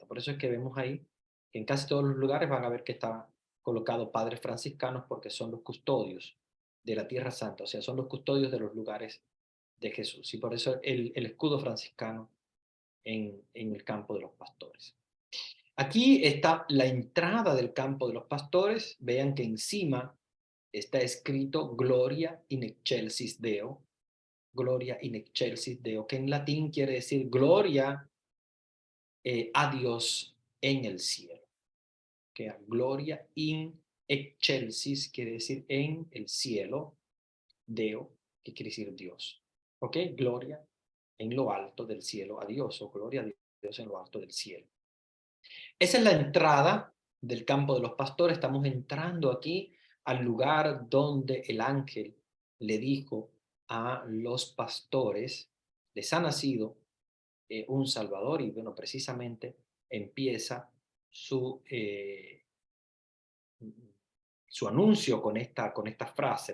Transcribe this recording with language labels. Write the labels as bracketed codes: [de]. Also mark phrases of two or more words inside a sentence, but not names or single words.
[es] Por eso es que vemos ahí que en casi todos los lugares van a ver que está colocado padres franciscanos porque son los custodios de la Tierra Santa, o sea, son los custodios de los lugares de Jesús. Y por eso el escudo franciscano en el campo de los pastores. Aquí está la entrada del campo de los pastores. Vean que encima está escrito [la] Gloria in excelsis Deo. Gloria in excelsis Deo, [es] que en latín quiere decir gloria a Dios en el cielo. Que [la] gloria in excelsis [es] quiere decir en el cielo, Deo, que quiere decir Dios. ¿Ok? Gloria en lo alto del cielo a Dios, o gloria a Dios en lo alto del cielo. Esa es la entrada del campo de los pastores. Estamos entrando aquí al lugar donde el ángel le dijo a los pastores, les ha nacido un Salvador, y bueno, precisamente empieza su, su anuncio con esta frase.